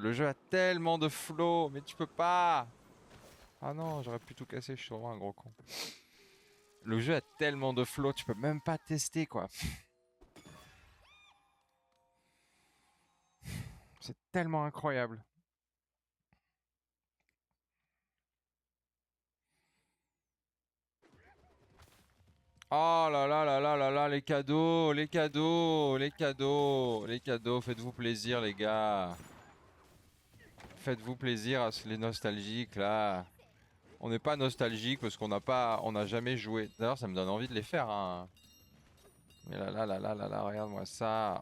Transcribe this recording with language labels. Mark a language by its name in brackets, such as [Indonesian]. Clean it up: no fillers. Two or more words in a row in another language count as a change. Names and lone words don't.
[French] Le jeu a tellement de flow, mais tu peux pas. Ah non, j'aurais pu tout casser, je suis vraiment un gros con. Le jeu a tellement de flow, tu peux même pas tester quoi. C'est tellement incroyable. Oh là là là là là là, les cadeaux, les cadeaux, les cadeaux, les cadeaux, faites-vous plaisir les gars. Faites-vous plaisir à les nostalgiques là. On n'est pas nostalgique parce on n'a jamais joué. D'ailleurs, ça me donne envie de les faire. Hein. Mais là, là, là, là, là, là, regarde-moi ça.